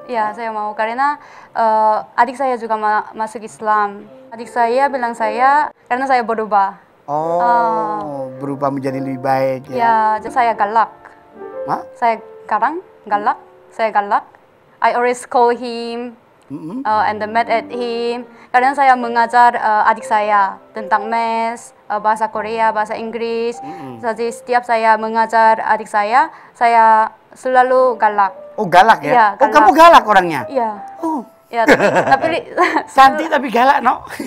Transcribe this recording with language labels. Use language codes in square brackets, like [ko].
[id] Ya, saya mau karena adik saya juga masuk Islam. Adik saya bilang saya karena saya berubah. Oh, berubah menjadi lebih baik ya. Ya, saya galak. Hah? Saya sekarang galak. Saya galak. [en] I always call him and then mad at him. [id] Karena saya mengajar adik saya tentang math, bahasa Korea, bahasa Inggris. Jadi setiap saya mengajar adik saya selalu galak. Oh, galak ya? Iya, Oh, galak. kamu galak orangnya? Iya. Oh, Ya, tapi cantik tapi galak, no?